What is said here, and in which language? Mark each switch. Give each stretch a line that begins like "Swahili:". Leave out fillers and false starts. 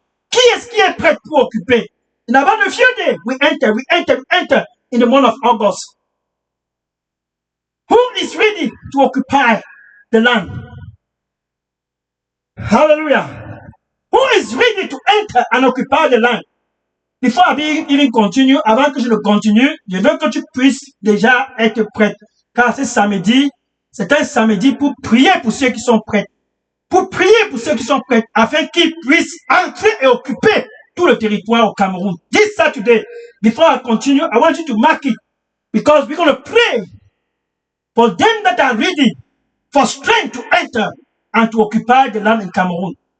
French: Qui est-ce qui est prêt pour occuper?
English: In about a few days, we enter in the month of August. Who is ready to occupy the land? Hallelujah. Who is ready to enter and occupy the land? Before I even continue,
French: avant que je ne continue, je veux que tu puisses déjà être prête. Car ce samedi, c'est un samedi pour prier pour ceux qui sont prêts. Pour prier pour ceux qui sont prêts, afin qu'ils puissent entrer et occuper tout le territoire au Cameroun.
English: This Saturday, before I continue, I want you to mark it. Because we're going to pray for them that are ready for strength to enter and to occupy the land in Cameroon.